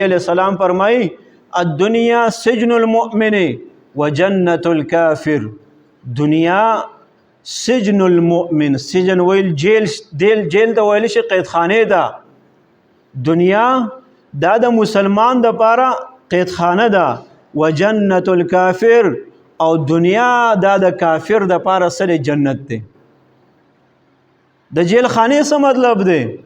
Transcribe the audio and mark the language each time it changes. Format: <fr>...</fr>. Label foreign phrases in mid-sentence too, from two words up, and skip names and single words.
<ar>علیہ السلام فرمائی الدنیا سجن المؤمن و جنت الکافر. دنیا سجن المؤمن،</ar> <ps>سجن ویل جیل ته ویل شي قیدخانه ده. دنیا دا د مسلمان د پاره قیدخانه ده،</ps> <ar>و جنت الکافر</ar> <ps>او دنیا دا د کافر د پاره سره جنت ده. د جیل خانه څه مطلب دی؟</ps>